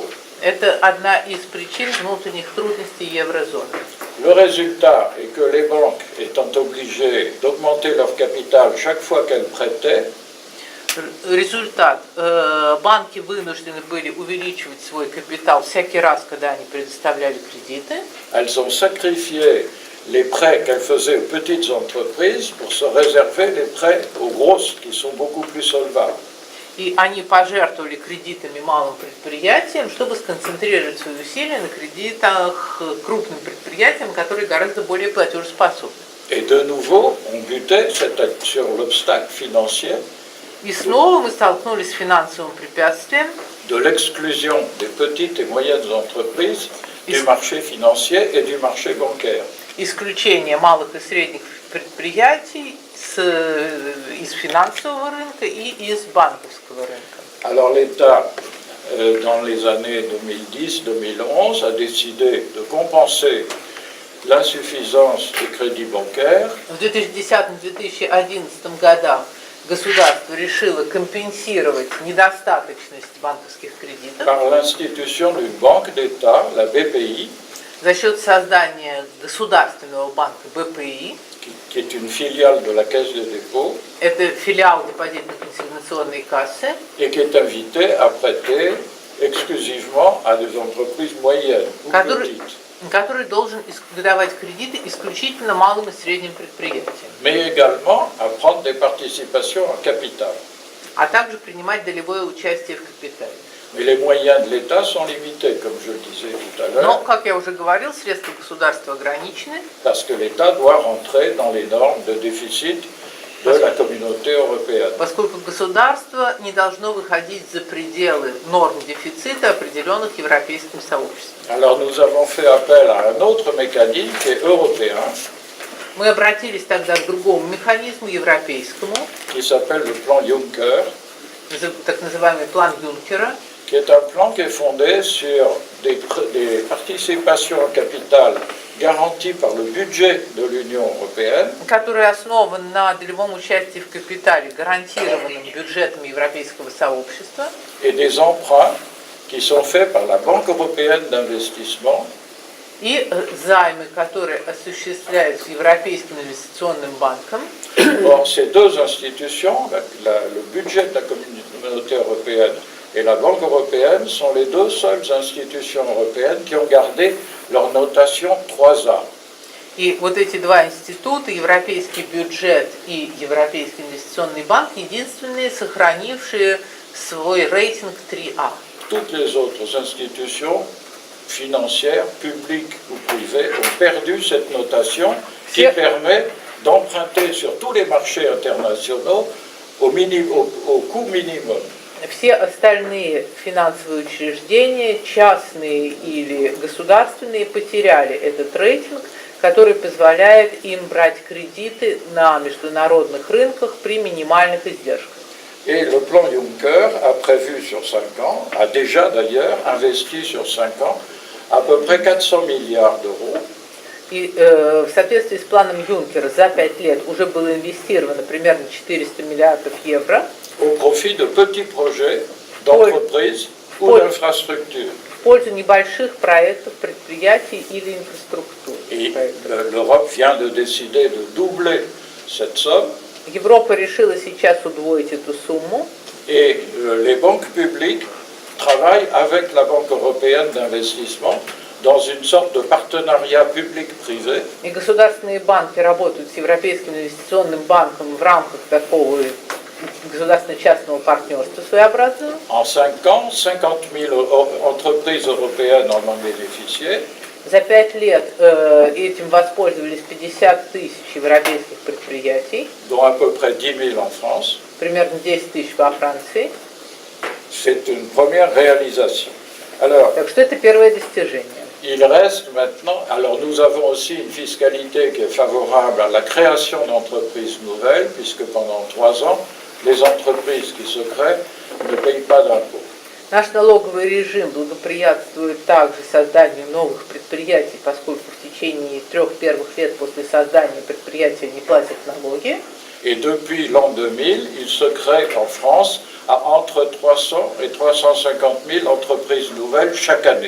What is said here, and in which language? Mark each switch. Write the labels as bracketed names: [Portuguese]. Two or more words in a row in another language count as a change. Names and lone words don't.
[Russian] Это одна из причин внутренних трудностей еврозоны. [French] Le résultat est que les banques étant obligées d'augmenter leur capital chaque fois qu'elles prêtaient, [Russian] Результат. Банки вынуждены были увеличивать свой капитал всякий раз, когда они предоставляли кредиты. [French] elles ont sacrifié les prêts qu'elles faisaient aux petites entreprises pour se réserver les prêts aux grosses qui sont beaucoup plus solvables. [Russian] И они пожертвовали кредитами малым предприятиям, чтобы сконцентрировать свои усилия на кредитах крупным предприятиям, которые гораздо более платежеспособны. [French] Et de nouveau, on butait sur l'obstacle financier [Russian] И снова мы столкнулись с финансовым препятствием, [French] de l'exclusion des petites et moyennes entreprises du marché financier et du marché bancaire. [Russian] исключения малых и средних предприятий из финансового рынка и из банковского рынка. [French] Alors l'État, dans les années 2010-2011, a décidé de compenser l'insuffisance des crédits bancaires [Russian] В 2010-2011 годах государство решило компенсировать недостаточность банковских кредитов [French] par l'institution d'une banque d'État, la BPI, [Russian] за счет создания государственного банка БПИ. [French] qui est une filiale de la Caisse des dépôts, [Russian] Это филиал депозитно-консигнационной кассы, [French] et qui est invitée à prêter exclusivement à des entreprises moyennes ou petites, [Russian] который должен выдавать кредиты исключительно малым и средним предприятиям, [French] mais également à prendre des participations en capital. [Russian] а также принимать долевое участие в капитале. [French] Mais les moyens de l'État sont limités, comme je le disais tout à [Russian] Но, [French] l'heure, [Russian] как я уже говорил, средства государства ограничены, [French] parce que l'État doit rentrer dans les normes de déficit de la communauté européenne. [Russian] поскольку государство не должно выходить за пределы норм дефицита, определенных европейским сообществом. [French] Alors nous avons fait appel à un autre mécanisme qui est européen, [Russian] Мы обратились тогда к другому механизму, европейскому, [French] qui s'appelle le plan Juncker, [Russian] так называемый план Юнкера, [French] qui est un plan qui est fondé sur des participations en capital garanties par le budget de l'Union européenne [Russian] который основан на долевом участии в капитале, гарантированным бюджетом Европейского сообщества, [French] et des emprunts qui sont faits par la Banque européenne d'investissement [Russian] и займы, которые осуществляются Европейским инвестиционным банком. [French] Or, ces deux institutions, le budget de la communauté européenne et la Banque européenne, sont les deux seules institutions européennes qui ont gardé leur notation 3A. [Russian] И вот эти два института, Европейский бюджет и Европейский инвестиционный банк, единственные, сохранившие свой рейтинг 3А. [French] Toutes les autres institutions financières, publiques ou privées, ont perdu cette notation qui permet d'emprunter sur tous les marchés internationaux au coût minimum. [Russian] Все остальные финансовые учреждения, частные или государственные, потеряли этот рейтинг, который позволяет им брать кредиты на международных рынках при минимальных издержках. [French] Et le plan Juncker a prévu sur 5 ans, a déjà d'ailleurs investi sur 5 ans, à peu près 400 milliards d'euros. [Russian] И в соответствии с планом Юнкера за 5 лет уже было инвестировано примерно 400 миллиардов евро [French] au profit de petits projets d'entreprises ou d'infrastructures. [Russian] в пользу небольших проектов, предприятий или инфраструктуры. [French] Et l'Europe vient de décider de doubler cette somme. [Russian] Европа решила сейчас удвоить эту сумму. [French] Et les banques publiques travaille avec la Banque européenne d'investissement dans une sorte de partenariat public-privé. [Russian] И государственные банки работают с Европейским инвестиционным банком в рамках такого государственно-частного партнерства своеобразного. [French] En 5 ans, 50 000 entreprises européennes en ont bénéficié. [Russian] За 5 лет этим воспользовались 50 тысяч европейских предприятий, [French] dont à peu près 10 000 en France. [Russian] примерно 10 тысяч во Франции. [French] C'est une première réalisation. Alors, [Russian] Так что это первое достижение. [French] il reste maintenant, alors nous avons aussi une fiscalité qui est favorable à la création d'entreprises nouvelles, puisque pendant 3 ans, les entreprises qui se créent ne payent pas d'impôts. [Russian] Наш налоговый режим благоприятствует также созданию новых предприятий, поскольку в течение 3 первых лет после создания предприятия не платят налоги. [French] Et depuis l'an 2000, il se crée en France à entre 300 et 350 000 entreprises nouvelles chaque année.